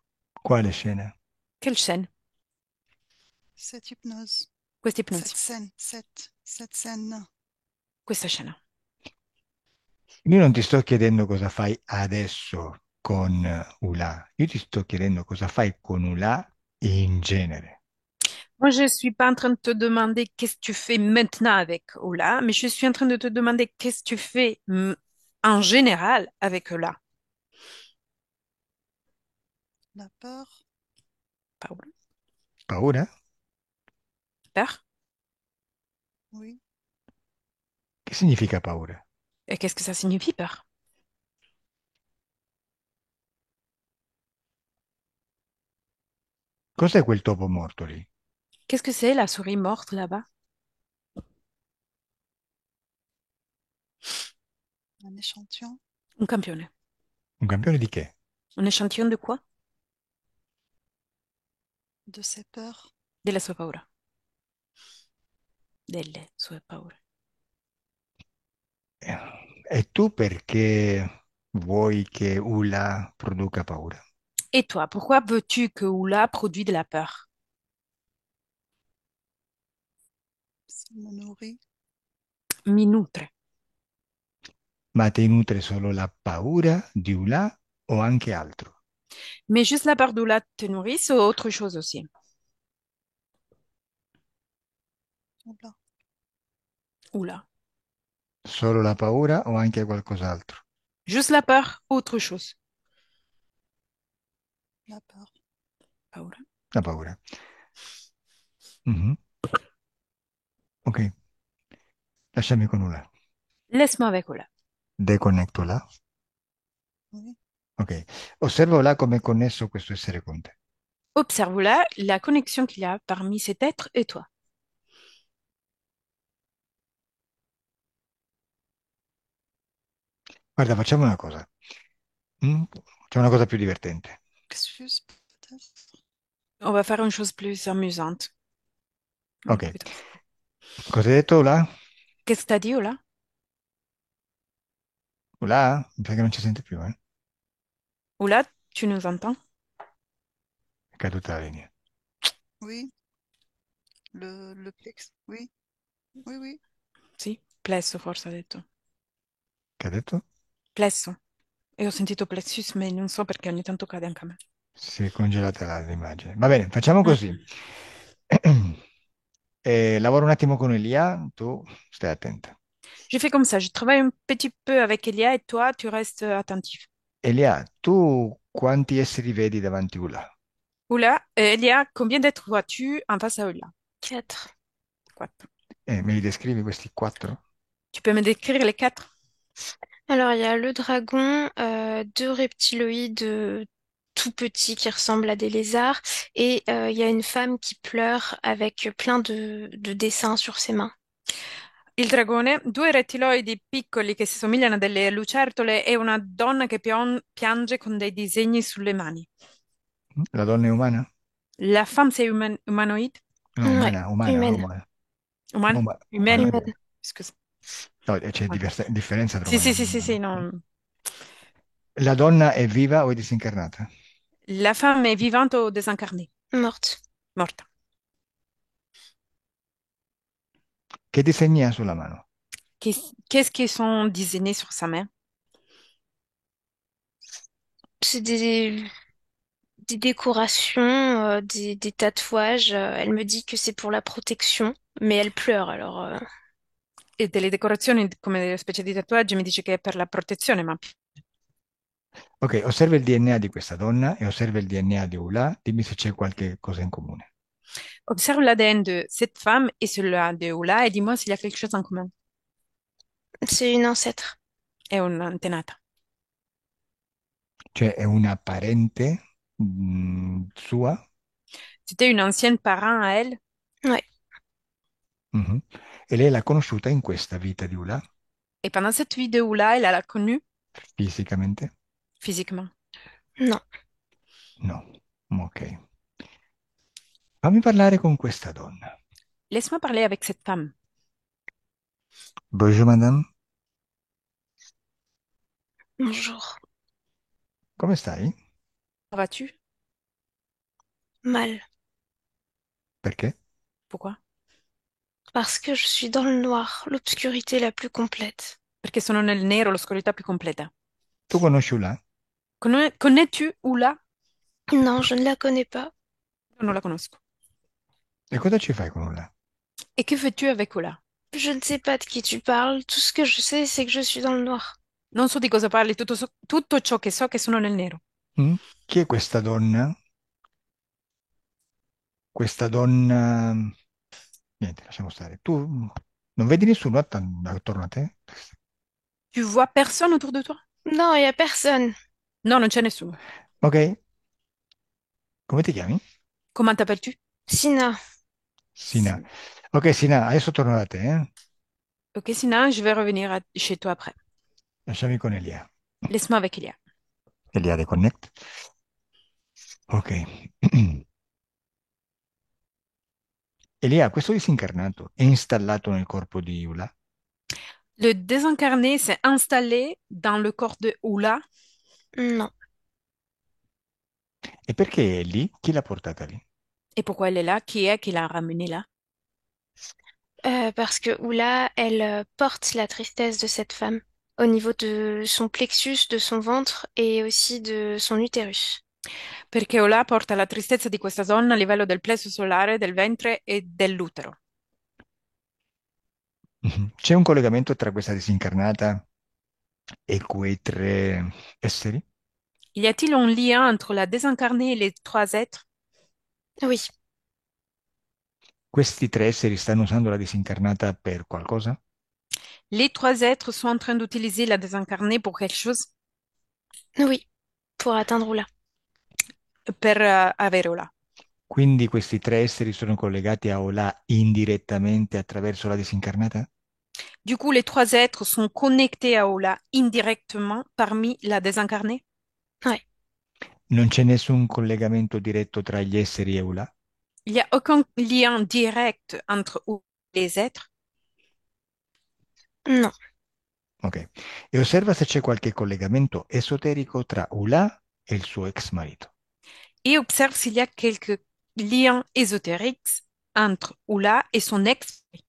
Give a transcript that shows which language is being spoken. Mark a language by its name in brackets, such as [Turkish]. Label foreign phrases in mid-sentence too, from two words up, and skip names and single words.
[Italian] Quale scena? [French] Quelle scène? Cette hypnose. [Italian] Questa [French] Cette [Italian] ipnosi. [French] scène. Cette scène. [Italian] Questa scena. Io non ti sto chiedendo cosa fai adesso con Ula, io ti sto chiedendo cosa fai con Ula in genere. [French] Moi, je suis pas en train de te demander qu'est-ce que tu fais maintenant avec Oula, mais je suis en train de te demander qu'est-ce que tu fais en général avec Oula. La peur. [Italian] Paola. Paura? [French] Peur? Oui. [Italian] Che significa paura? [French] Et qu'est-ce que ça signifie, peur? [Italian] Cos'è quel topo morto lì? [French] Qu'est-ce que c'est la souris morte là-bas? Un échantillon [Italian] Un campione. Un campione di che? [French] Un échantillon de quoi? de ses peurs. [Italian] Della sua paura. Delle sue paure. E tu perché vuoi che Ula produca paura? [French] Et toi, pourquoi veux-tu que Oula produise de la peur? Ça me nourrit. [Italian] Mi nutre. Ma ti nutre solo la paura di Ula o anche altro? [French] Mais juste la peur d'Oula te nourrit ou autre chose aussi? Oula, Oula. [Italian] Solo la paura o anche qualcos'altro? [French] Juste la peur, autre chose. la peur. [Italian] Paura. La paura. Mhm. Ok, lasciami con Ula. [French] Laisse-moi avec Oula. Deconnecto là. Oui. [Italian] Ok, osservo là come è connesso questo essere con te. [French] Observe là la connexion qu'il y a parmi cet être et toi. [Italian] Guarda, facciamo una cosa. C'è una cosa più divertente. [French] Excuse, peut-être. On va faire une chose plus amusante. [Italian] Ok, [French] Plutôt. [Italian] cosa hai detto là? [French] Qu'est-ce que t'as dit, Ola? Là? [Italian] Mi sa che non ci sente più, eh? [French] Oula, tu nous entends? [Italian] È caduta la linea. [French] Oui, le plex. Oui, oui, oui. [Italian] Sì, plesso forse ha detto. Che ha detto? Plesso. E ho sentito plexus, ma non so perché ogni tanto cade anche a me. Si è congelata l'immagine. Va bene, facciamo così. Mm. Lavoro un attimo con Elia, tu stai attenta. [French] Je fais comme ça, je travaille un petit peu avec Elia et toi, tu restes attentif. [Italian] Elia, tu quanti esseri vedi davanti Ula? [French] Oula, il y a combien d'êtres vois-tu en face à Oula? 4. Quatre. [Italian] Me li descrivi questi quattro? [French] Tu peux me décrire les quatre? Alors, il y a le dragon, deux reptiloïdes tout petits qui ressemblent à des lézards, et il y a une femme qui pleure avec plein de dessins sur ses mains. [Italian] Il dragone, due rettiloidi piccoli che si somigliano a delle lucertole e una donna che piange con dei disegni sulle mani. La donna è umana? [French] La femme, c'est humanoïde? [Italian] No, [French] Ouais, [Italian] umana, umana, [French] humaine. [Italian] umana. Umane? [French] Humaine? Humaine. [Italian] Scusa. No, c'è Umane. differenza tra Sì, umano sì, e sì, sì, sì, umano. no. La donna è viva o è disincarnata? [French] La femme est vivante ou désincarnée? Morte. [Italian] Morte. Che disegni ha sulla mano? [French] Qu'est-ce qu'ils sont désignés sur sa main? C'est des décorations, des tatouages. Elle me dit que c'est pour la protection, mais elle pleure alors. [Italian] E delle decorazioni come delle specie di tatuaggi mi dice che è per la protezione, ma Ok, osserva il DNA di questa donna e osserva il DNA di Ula, dimmi se c'è qualche cosa in comune. [French] observe l'ADN de cette femme et celui de Oula et dis-moi s'il y a quelque chose en commun. C'est une ancêtre. [Italian] È un'antenata. Cioè è una parente sua. [French] C'était une ancienne parent à elle Ouais. Mhm. [Italian] E lei l'ha conosciuta in questa vita di Ula, [French] et pendant cette vie de Oula, elle l'a connue [Italian] fisicamente? [French] physiquement. Non. [Italian] No. Ok. Fammi parlare con questa donna. [French] Laisse-moi parler avec cette femme. Bonjour madame, Bonjour. [Italian] come stai? [French] Comment vas-tu? Mal. [Italian] Perché? [French] Pourquoi? Parce que je suis dans le noir, l'obscurité la plus complète. [Italian] Perché sono nel nero, l'oscurità più completa. Tu conosci Ula? [French] Connais-tu Oula? Non, je ne la connais pas. [Italian] Io non la conosco. E cosa ci fai con Ula? [French] Et que fais-tu avec Oula? Je ne sais pas de qui tu parles. Tout ce que je sais, c'est que je suis dans le noir. [Italian] Non so di cosa parli, tutto ciò che so è che sono nel nero. Mm? Chi è questa donna? Questa donna... Niente, lasciamo stare. Tu non vedi nessuno attorno a te? [French] Tu vois personne autour de toi? Non, il y a personne. [Italian] No, non c'è nessuno. Ok, come ti chiami? [French] Comment t'appelles-tu? Sina. [Italian] Sina. Ok, Sina, adesso torno da te, eh? [French] Ok, Sina, je vais revenir chez toi après. [Italian] Lasciami con Elia. [French] Laisse-moi avec Elia. Elia, reconnect. Ok. [Italian] Elia, questo disincarnato è installato nel corpo di Iula? [French] Le désincarné s'est installé dans le corps de Oula. Non. [Italian] E perché è lì? Chi l'ha portata lì? [French] Et pourquoi elle est là? Qui est qui l'a ramenée là? Parce que Oula, elle porte la tristesse de cette femme au niveau de son plexus, de son ventre et aussi de son utérus. [Italian] Perché Ola porta la tristezza di questa donna a livello del plesso solare, del ventre e dell'utero. Mhm. C'è un collegamento tra questa disincarnata e quei tre esseri? [French] Y a-t-il un lien entre la désincarnée et les trois êtres? Oui, [Italian] Questi tre esseri stanno usando la disincarnata per qualcosa? [French] Les trois êtres sont en train d'utiliser la désincarnée pour quelque chose? oui, pour atteindre Oula. [Italian] Per avere Ola. Quindi questi tre esseri sono collegati a Ola indirettamente attraverso la disincarnata? [French] Du coup, les trois êtres sont connectés à Ola indirectement parmi la désincarnée? Ouais, [Italian] Non c'è nessun collegamento diretto tra gli esseri e Ola? [French] Il n'y a aucun lien direct entre les êtres? non, [Italian] Ok. E osserva se c'è qualche collegamento esoterico tra Ula e il suo ex marito. [French] Et observe s'il y a quelques liens ésotériques entre Ola et son ex.